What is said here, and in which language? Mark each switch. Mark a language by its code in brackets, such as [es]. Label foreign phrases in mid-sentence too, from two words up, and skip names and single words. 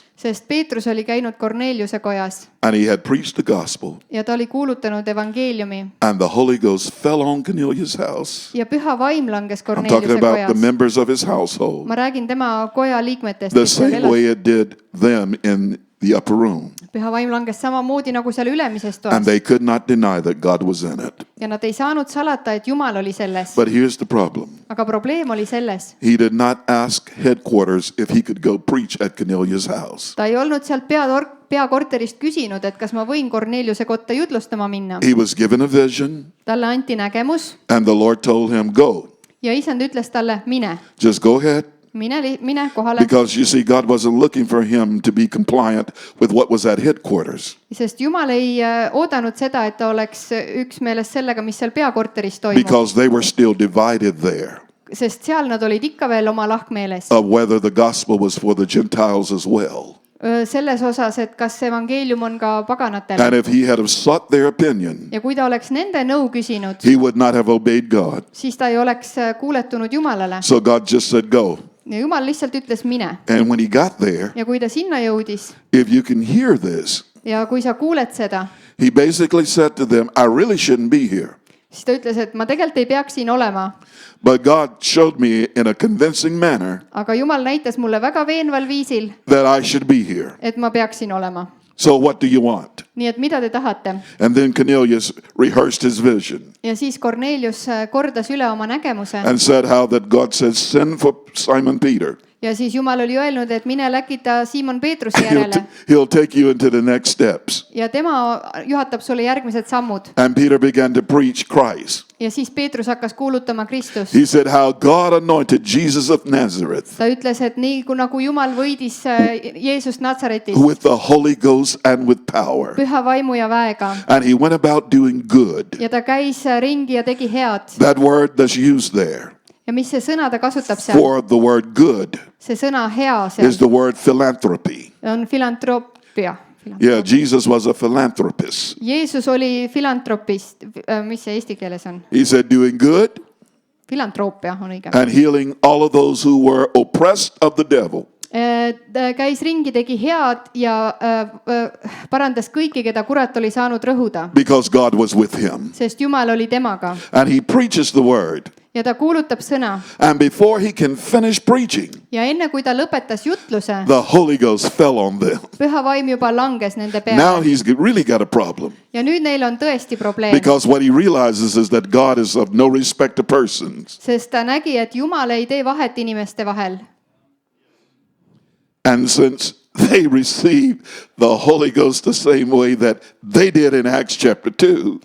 [et] sest Peetrus oli käinud Korneliuse kojas [en] and he had preached the gospel, [et] ja ta oli kuulutanud evangeeliumi [en] and the Holy Ghost fell on Cornelius' house. [et] ja püha vaim langes [en] I'm talking [et] Korneliuse [en] about the [et] kojas. [en] members of his household, [et] ma räägin tema koja liikmetest, [en] the [et] kes seal [en] same way [et] elas. [en] it did them in the upper room. [et] püha vaim langes samamoodi nagu seal ülemises [en] And [et] toas [en] they could not deny that God was in it. [et] ja nad ei saanud salata, et Jumal oli selles. [en] But here's the problem. [et] aga probleem oli selles, [en] He did not ask headquarters if he could go preach at Cornelius' house. [et] ta ei olnud sealt peakorterist küsinud, et kas ma võin Korneliuse kotta jutlustama minna. [en] He was given a vision, [et] talle anti nägemus [en] and the Lord told him, go. [et] ja isand ütles talle, mine, [en] Just go ahead. [et] mine kohale, [en] Because you see, God wasn't looking for him to be compliant with what was at headquarters. [et] sest Jumal ei oodanud seda, et ta oleks üksmeeles sellega, mis seal peakorteris toimub, [en] Because they were still divided there [et] sest seal nad olid ikka veel oma lahkmeeles [en] of whether the gospel was for the Gentiles as well. [et] selles osas, et kas evangeelium on ka [en] And [et] paganatele. [en] if he had have sought their opinion, [et] ja kui ta oleks nende nõu küsinud, [en] he would not have obeyed God. [et] siis ta ei oleks kuuletunud Jumalale [en] So God just said, go. [et] ja Jumal lihtsalt ütles mine. [en] And when he got there, [et] ja kui ta sinna jõudis [en] if you can hear this, [et] ja kui sa kuuled seda, [en] he basically said to them, I really shouldn't be here. [et] siis ta ütles, et ma tegelikult ei peaks siin olema, [en] But God showed me in a convincing manner [et] aga Jumal näitas mulle väga veenval viisil, [en] that I should be here. [et] et ma peaksin olema. [en] So what do you want? [et] nii et mida te tahate? [en] And then Cornelius rehearsed his vision [et] ja siis Kornelius kordas üle oma nägemuse [en] and said how that God said, send for Simon Peter. [et] ja siis Jumal oli öelnud, et mine läkita Siimon Peetruse järele [en] He'll take you into the next steps. [et] ja tema juhatab sulle järgmised sammud. [en] And Peter began to preach Christ. [et] ja siis Peetrus hakkas kuulutama Kristust. [en] He said how God anointed Jesus of Nazareth [et] ta ütles, et nii nagu Jumal võidis Jeesust Natsaretist [en] with the Holy Ghost and with power. [et] püha vaimu ja väega [en] And he went about doing good. [et] ja ta käis ringi ja tegi head. [en] That word that's used there [et] ja mis see sõna ta kasutab seal? [en] for the word good [et] see sõna hea seal [en] is the word philanthropy. [et] on filantroopia. [en] Yeah, Jesus was a philanthropist. [et] Jeesus oli filantropist, mis see eesti keeles on? [en] He said, doing good [et] Filantroopia on õige. [en] and healing all of those who were oppressed of the devil. [et] Ta käis ringi, tegi head ja parandas kõiki, keda kurat oli saanud rõhuda, [en] Because God was with him. [et] sest Jumal oli temaga [en] And he preaches the word. [et] ja ta kuulutab sõna. [en] And before he can finish preaching, [et] Ja enne kui ta lõpetas jutluse, [en] the Holy Ghost fell on them. [et] püha vaim juba langes nende [en] Now [et] peale. [en] he's really got a problem. [et] Ja nüüd neil on tõesti probleem, [en] Because what he realizes is that God is of no respect to persons. [et] sest ta nägi, et Jumal ei tee vahet inimeste vahel. [en] And since they received the Holy Ghost the same way that they did in Acts chapter 2,